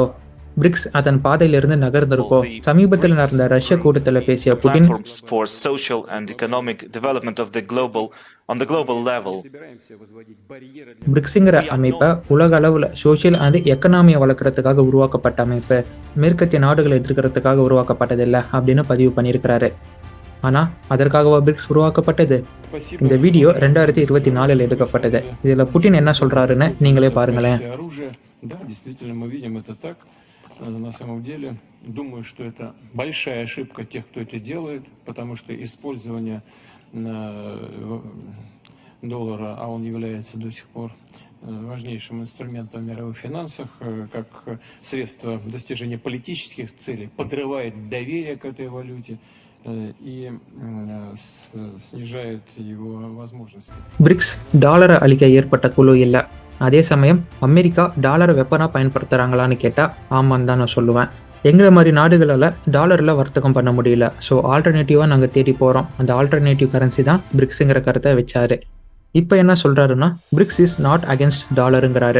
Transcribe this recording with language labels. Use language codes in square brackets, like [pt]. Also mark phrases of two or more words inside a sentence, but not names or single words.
[ta] பிரிக்ஸ் அதன் பாதையிலிருந்து நகர்ந்திருக்கோ? சமீபத்தில் நடந்த ரஷ்ய கூட்டத்தில் பேசிய புட்டின் பிரிக்ஸுங்கிற அமைப்பை உலக அளவுல [en] social and economy [ta] வளர்க்கறதுக்காக உருவாக்கப்பட்ட அமைப்பு, மேற்கத்திய நாடுகளை எதிர்க்கிறதுக்காக உருவாக்கப்பட்டதில்லை அப்படின்னு பதிவு பண்ணியிருக்கிறாரு. ஆனா அதற்காகவா பிரிக்ஸ் உருவாக்கப்பட்டது? இந்த வீடியோ 2024 எடுக்கப்பட்டது. இதுல புட்டின் என்ன சொல்றாருன்னு நீங்களே பாருங்களேன். [ru] На самом деле, думаю, что это большая ошибка тех, кто это делает, потому что использование доллара, а он является до сих пор важнейшим инструментом в мировых финансах, как средство достижения политических целей, подрывает доверие к этой валюте и снижает его возможности. [ta] பிரிக்ஸ் டாலரை அளிக்க ஏற்பட்ட குழு இல்லை. அதே சமயம் அமெரிக்கா டாலரை வெப்பனாக பயன்படுத்துகிறாங்களான்னு கேட்டால் ஆமான்னு தான் நான் சொல்லுவேன். எங்களை மாதிரி நாடுகளால் டாலரில் வர்த்தகம் பண்ண முடியல. [en] so alternatively [ta] நாங்கள் தேடி போகிறோம். அந்த [en] alternative currency [ta] தான் பிரிக்ஸுங்கிற கருத்தை வச்சாரு. இப்போ என்ன சொல்கிறாருன்னா, [en] BRICS is not against dollar.